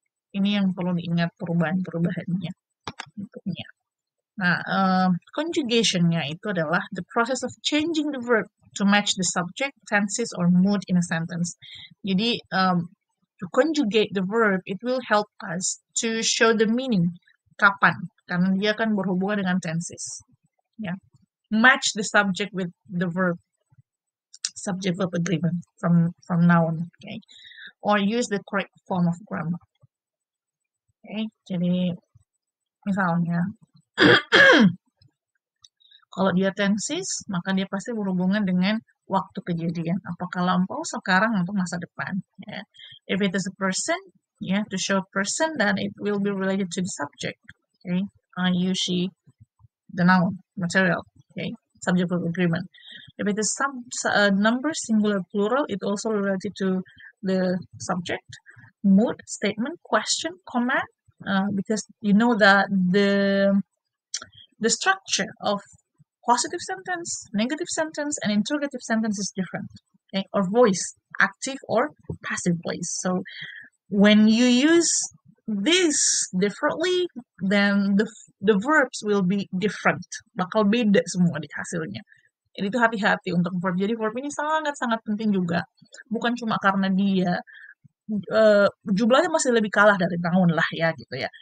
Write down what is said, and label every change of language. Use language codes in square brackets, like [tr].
[id] Ini yang perlu diingat perubahan-perubahannya. Nah, conjugation-nya itu adalah [en] the process of changing the verb to match the subject, tenses, or mood in a sentence. Jadi, to conjugate the verb, it will help us to show the meaning. [id] Kapan? Karena dia akan berhubungan dengan tenses. [en] Ya. Match the subject with the verb. Subject-verb agreement from noun. Okay. Or use the correct form of grammar. [id] Okay, jadi misalnya kalau dia tenses, maka dia pasti berhubungan dengan waktu kejadian. Apakah lampau, sekarang, atau masa depan. [en] Yeah. If it is a person, to show a person, then it will be related to the subject. Okay, you, she, the noun, material. Okay, subject of agreement. If it is number, singular, plural, it also related to the subject. Mood, statement, question, command. because you know that the structure of positive sentence, negative sentence, and interrogative sentence is different. Okay? Or voice, active or passive voice. So when you use this differently, then the verbs will be different. [id] Bakal beda semua di hasilnya. Jadi itu hati-hati untuk verb. Jadi verb ini sangat-sangat penting juga. Bukan cuma karena dia jumlahnya masih lebih kalah dari tahun lah ya gitu ya.